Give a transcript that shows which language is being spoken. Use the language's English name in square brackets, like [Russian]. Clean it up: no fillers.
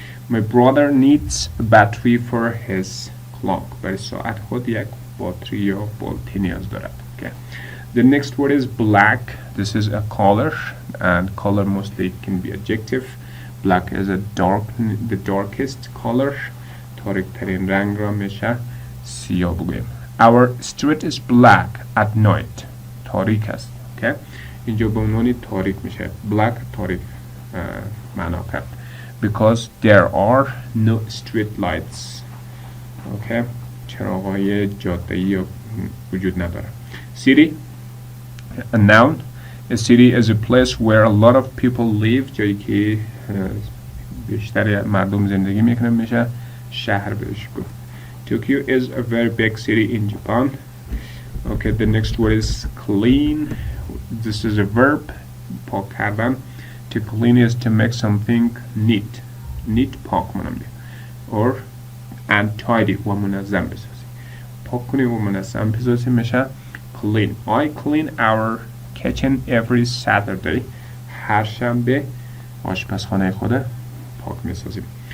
[English] My brother needs a battery for his clock. [Persian] برای ساعت خود یک باتری یا بالتی نیاز دارد. [English] Okay. The next word is black. This is a color, and color mostly can be adjective. Black is the darkest color. [Persian] تاریک ترین رنگ را میشه سیاه بگویم. [English] Our street is black at night. [Persian] تاریک است. Okay? اینجا به عنوان تاریک میشه. Black تاریک معنا کرد. [English] Because there are no street lights. Okay? [Persian] چراغ‌های جاده‌ای وجود نداره. [English] City. A noun. A city is a place where a lot of people live. [Persian] جایی که بیشتر مردم زندگی میکنن میشه شهر بهش گفت. [English] Tokyo is a very big city in Japan. Okay, the next word is clean. This is a verb. [Persian] پاک کردن. [English] To clean is to make something neat. [Persian] Neat پاک منم [English] or and tidy [Persian] و منظم بسازی. پاک کنی و منظم بسازی میشه clean. [English] I clean our kitchen every Saturday. [Persian] هر شنبه آشپزخانه خود پاک میسازیم.